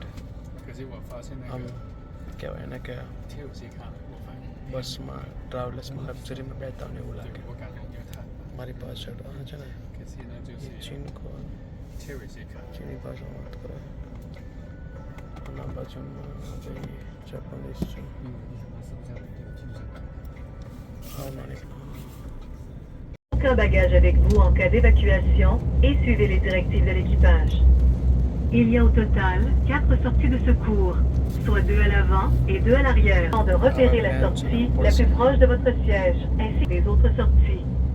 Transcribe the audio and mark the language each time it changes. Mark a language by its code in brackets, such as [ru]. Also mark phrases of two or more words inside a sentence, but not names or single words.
[gu] આમ કહેવાય ને કે બસમાં ટ્રાવેલર્સમાં લક્ઝરીમાં બેઠા ને એવું લાગે. મારી પાછળ છે ને ચીનકો ચીની ભાષામાં વાત કરે. આના બાજુમાં જાપાનીઝ છે. હા નાની. [fr] Aucun bagage avec vous en cas d'évacuation et suivez les directives de l'équipage. Il y a au total 4 sorties de secours, soit 2 à l'avant et 2 à l'arrière, afin de repérer la sortie la plus proche de votre siège, ainsi que les autres sorties.